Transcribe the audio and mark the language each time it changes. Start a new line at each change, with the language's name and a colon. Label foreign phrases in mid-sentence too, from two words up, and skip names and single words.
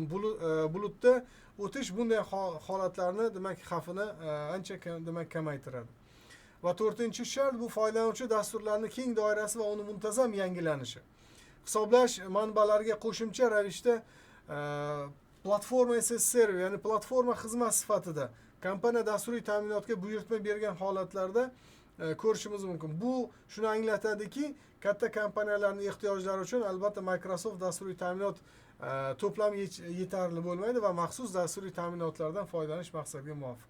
Uzbek: Bulutda o'tish bunday holatlarni demak xavfini ancha demak kamaytiradi. Va to'rtinchi shart bu foydalanuvchi dasturlarning keng doirasi va uni muntazam yangilanishi. Hisoblash manbalariga qo'shimcha ravishda platforma
English: as a service,
Uzbek: ya'ni platforma xizmat sifatida kompaniya dasturiy ta'minotga buyurtma bergan holatlarda ko'rishimiz mumkin. Bu shuni anglatadiki, katta kompaniyalarning ehtiyojlari uchun albatta Microsoft dasturiy ta'minot to'plami yetarli bo'lmaydi va maxsus dasturiy ta'minotlardan foydalanish maqsadga muvofiq.